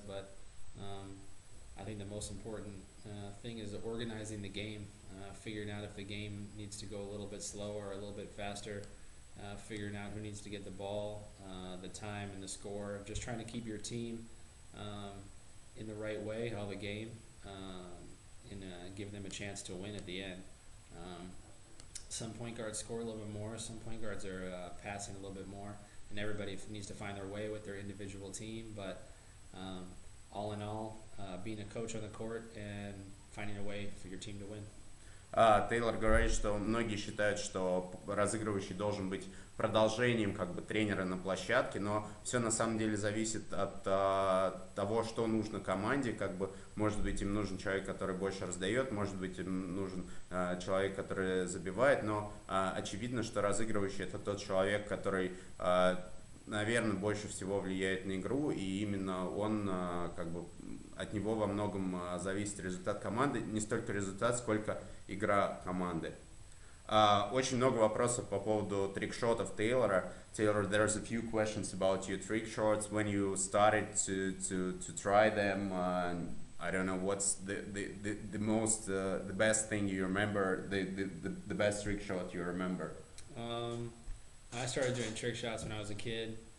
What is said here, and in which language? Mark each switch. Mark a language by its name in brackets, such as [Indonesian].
[English] But I think the most important thing is organizing the game, figuring out if the game needs to go a little bit slower or a little bit faster, figuring out who needs to get the ball, the time and the score, just trying to keep your team in the right way all the game, and give them a chance to win at the end. Some point guards score a little bit more, some point guards are passing a little bit more, and everybody needs to find their way with their individual team, but all in all, being a coach on the court and finding a way for your team to win. [Russian] Тейлор говорит, что многие считают, что разыгрывающий должен быть продолжением как бы тренера на площадке, но все на самом деле зависит от того, что нужно команде. Как бы, может быть, им нужен человек, который больше раздает, может быть, им нужен человек, который забивает, но очевидно, что разыгрывающий — это тот человек, который, наверное, больше всего влияет на игру, и именно он, как бы, от него во многом зависит результат команды, не столько результат, сколько игра команды. Очень много вопросов по поводу трикшотов Тейлора. [English] Taylor, there's a few questions about your trick shots. When you started to try them, I don't know what's the most the best thing you remember, the best trick shot you remember. I started doing trick shots when I was a kid.